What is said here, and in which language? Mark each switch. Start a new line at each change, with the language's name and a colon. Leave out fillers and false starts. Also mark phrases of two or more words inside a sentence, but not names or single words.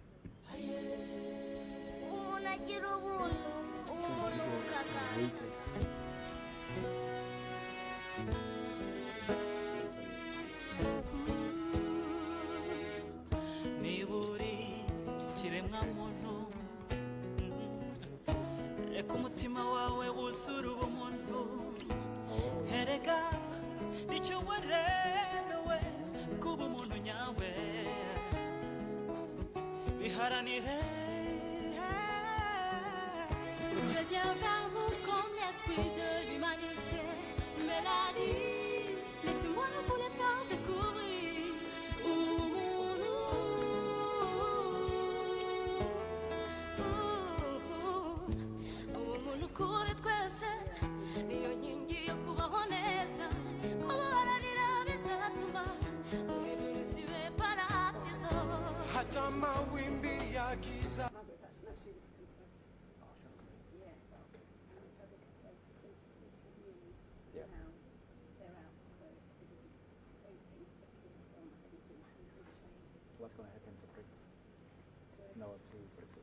Kinyarwanda: Niburi kiremwa muntu reka umutima wawe wuzure ubumuntu herega icyo waremewe kuba umuntu nyawe biharanire.
French: Je viens vers vous comme l'esprit de l'humanité, mélodie, laissez-moi vous les faire découvrir.
Kinyarwanda: Ubumuntu kuri twese niyo nkingi yo kubaho neza, kubaharanira bizatuma duhindura isi be paradizo.
Swahili: Hata mawimbi yakiza.
English: What's going to happen to Brexit? No, to Brexit.